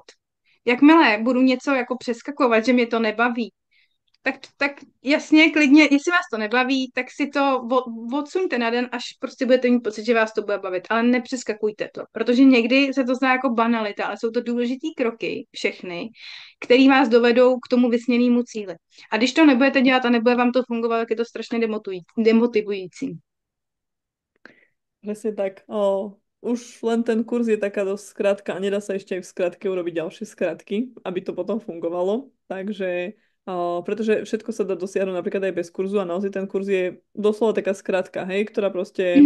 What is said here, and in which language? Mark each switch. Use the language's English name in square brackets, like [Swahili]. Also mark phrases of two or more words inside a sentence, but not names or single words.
[Czech] Jakmile budu něco jako přeskakovat, že mě to nebaví, tak jasně, klidně, jestli vás to nebaví, tak si to odsuňte na den, až prostě budete mít pocit, že vás to bude bavit, ale nepřeskakujte to, protože někdy se to zdá jako banalita, ale jsou to důležitý kroky, všechny, které vás dovedou k tomu vysněnému cíli. A když to nebudete dělat a nebude vám to fungovat, tak je to strašně demotivující. [Slovak] Presne tak. Už len ten kurz je taká dosť skratka a nedá sa ešte aj v skratke urobiť ďalšie skratky, aby to potom fungovalo. Takže Pretože všetko sa dá dosiahnuť napríklad aj bez kurzu a naozaj ten kurz je doslova taká skratka, hej, ktorá proste,